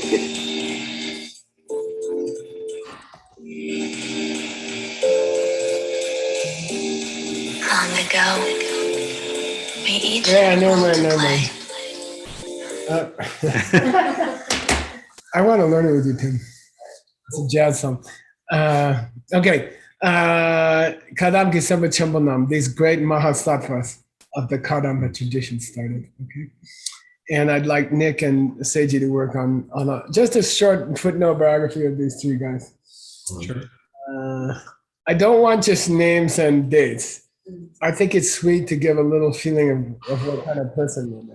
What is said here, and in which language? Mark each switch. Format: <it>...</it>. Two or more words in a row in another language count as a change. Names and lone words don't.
<en>Long ago, we each never mind. I want to learn it with you, Tim. It's a jazz song. Okay. Kadam ki Semba Chembonam, these great Mahasattvas of the Kadampa tradition started. Okay. And I'd like Nick and Seiji to work on just a short footnote biography of these three guys. Sure. I don't want just names and dates. I think it's sweet to give a little feeling of what kind of person they're.</en>